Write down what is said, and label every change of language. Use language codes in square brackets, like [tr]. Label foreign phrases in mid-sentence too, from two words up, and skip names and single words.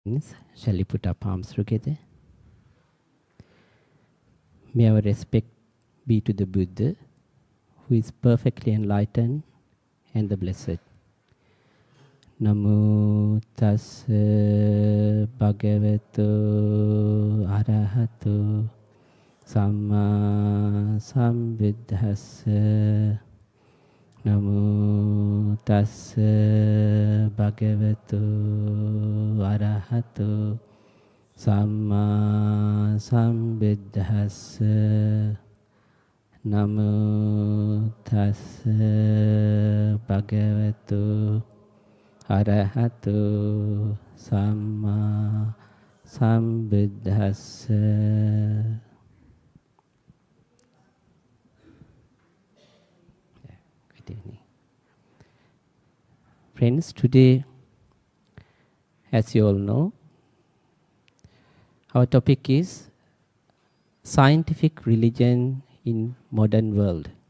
[en] Shall we put our palms together? May our respect be to the Buddha, who is perfectly enlightened, and the Blessed. [pi] Namo tassa bhagavato arahato samma sambuddhassa. Namo tassa bhagavato arahato samma sambuddhassa. Namo tassa bhagavato arahato samma sambuddhassa. [en] Good evening. Friends, today, as you all know, our topic is scientific religion in modern world.